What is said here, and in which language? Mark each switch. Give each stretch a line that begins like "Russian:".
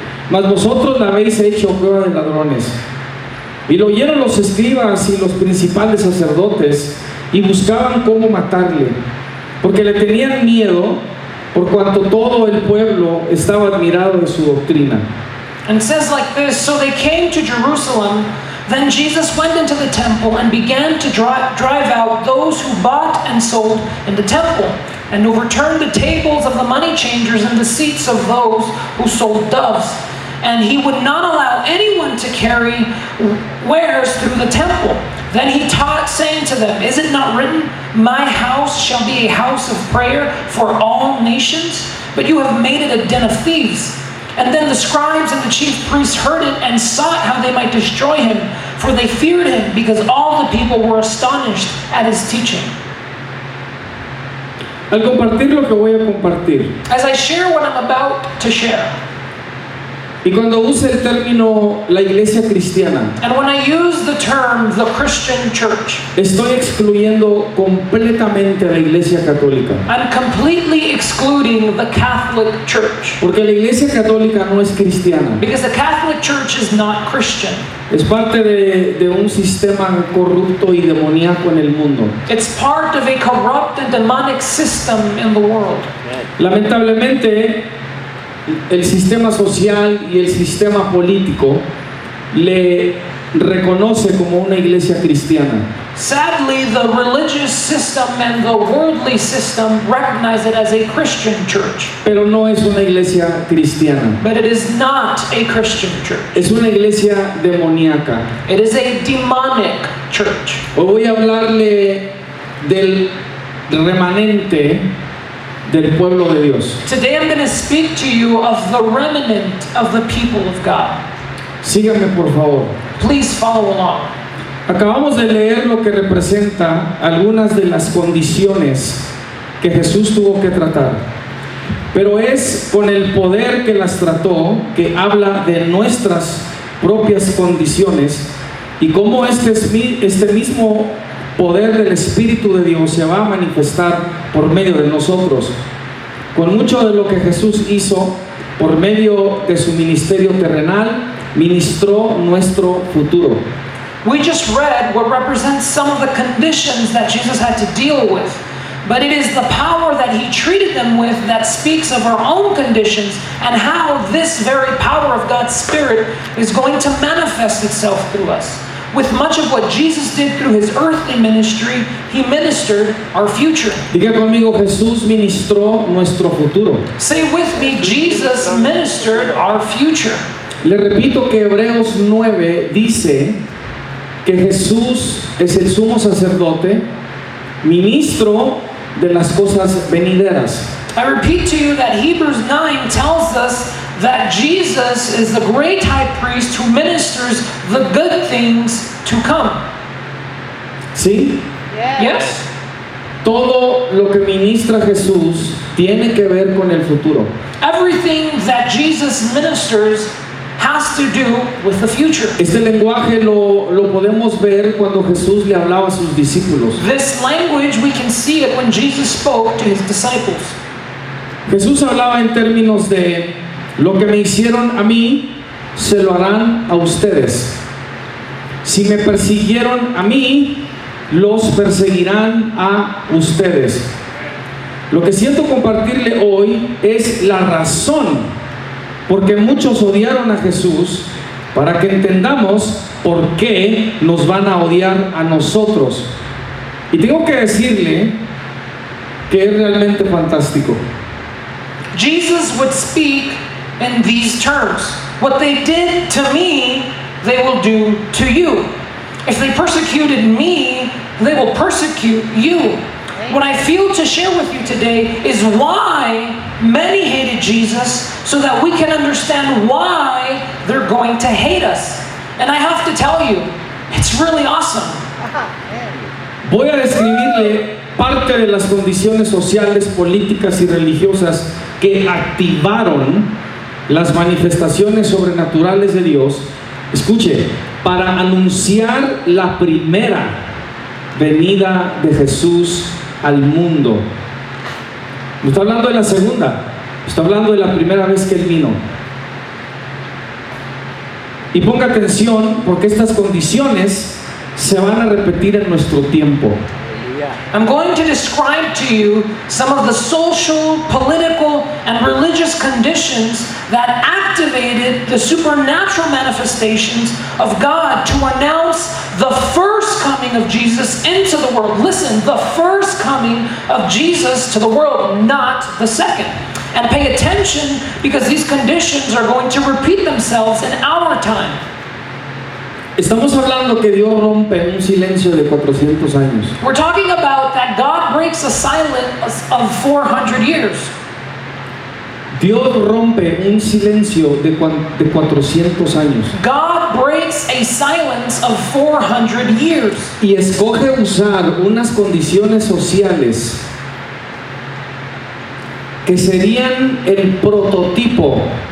Spanish: Mas vosotros la habéis hecho cueva de ladrones. Y lo oyeron los escribas y los principales sacerdotes, y buscaban cómo matarle, porque le tenían miedo, por cuanto todo el pueblo estaba admirado de su doctrina.
English: And it says like this: so they came to Jerusalem. Then Jesus went into the temple and began to drive out those who bought and sold in the temple, and overturned the tables of the money changers and the seats of those who sold doves. And he would not allow anyone to carry wares through the temple. Then he taught, saying to them, is it not written, my house shall be a house of prayer for all nations? But you have made it a den of thieves. And then the scribes and the chief priests heard it and sought how they might destroy him, for they feared him, because all the people were astonished at his teaching.
Spanish: Al compartir lo que voy a compartir,
English: As I share what I'm about to share,
Spanish: Y cuando use el término la iglesia cristiana,
English: And when I use the term the Christian church,
Spanish: estoy excluyendo completamente a la iglesia católica.
English: I'm completely excluding the Catholic Church.
Spanish: Porque la iglesia católica no es cristiana.
English: Because the Catholic Church is not Christian.
Spanish: Es parte de un sistema corrupto y demoníaco en el mundo.
English: It's part of a corrupt and demonic system in the world.
Spanish: Lamentablemente, el sistema social y el sistema político le reconoce como una iglesia cristiana.
English: Sadly, the religious system and the worldly system recognize it as a Christian church.
Spanish: Pero no es una iglesia cristiana.
English: But it is not a Christian church.
Spanish: Es una iglesia demoníaca.
English: It is a demonic church.
Spanish: Hoy voy a hablarle del remanente del pueblo de Dios.
English: Today I'm going to speak to you of the remnant of the people of God.
Spanish: Síganme por favor.
English: Please follow along.
Spanish: Acabamos de leer lo que representa algunas de las condiciones que Jesús tuvo que tratar. Pero es con el poder que las trató que habla de nuestras propias condiciones y cómo este mismo poder del Espíritu de Dios se va a manifestar por medio de nosotros. Con mucho de lo que Jesús hizo por medio de su ministerio terrenal, ministró nuestro futuro.
English: We just read what represents some of the conditions that Jesus had to deal with. But it is the power that he treated them with that speaks of our own conditions and how this very power of God's Spirit is going to manifest itself through us. With much of what Jesus did through his earthly ministry, he ministered our future.
Spanish: Diga conmigo, Jesús ministró nuestro futuro.
English: Say with me, Jesus ministered our future.
Spanish: Le repito que Hebreos 9 dice que Jesús es el sumo sacerdote, ministro de las cosas venideras.
English: I repeat to you that Hebrews 9 tells us that Jesus is the great high priest who ministers the good things to come.
Spanish: ¿Sí?
English: Yes?
Spanish: Todo lo que ministra Jesús tiene que ver con el futuro.
English: Everything that Jesus ministers has to do with the future.
Spanish: Este lenguaje lo podemos ver cuando Jesús le hablaba a sus discípulos.
English: This language, we can see it when Jesus spoke to his disciples.
Spanish: Jesús hablaba en términos de lo que me hicieron a mí, se lo harán a ustedes. Si me persiguieron a mí, los perseguirán a ustedes. Lo que siento compartirle hoy es la razón porque muchos odiaron a Jesús, para que entendamos por qué nos van a odiar a nosotros. Y tengo que decirle que es realmente fantástico.
English: Jesus would speak in these terms. What they did to me, they will do to you. If they persecuted me, they will persecute you. What I feel to share with you today is why many hated Jesus, so that we can understand why they're going to hate us. And I have to tell you, it's really awesome.
Spanish: Voy a describirle parte de las condiciones sociales, políticas y religiosas que activaron las manifestaciones sobrenaturales de Dios. Escuche, para anunciar la primera venida de Jesús al mundo. No está hablando de la segunda, está hablando de la primera vez que Él vino. Y ponga atención porque estas condiciones se van a repetir en nuestro tiempo.
English: I'm going to describe to you some of the social, political, and religious conditions that activated the supernatural manifestations of God to announce the first coming of Jesus into the world. Listen, the first coming of Jesus to the world, not the second. And pay attention because these conditions are going to repeat themselves in our time.
Spanish: Estamos hablando que Dios rompe un silencio de 400 años.
English: We're talking about that God breaks a silence of 400 years.
Spanish: Dios rompe un silencio de 400 años.
English: God breaks a silence of 400 years.
Spanish: Y escoge usar unas condiciones sociales que serían el prototipo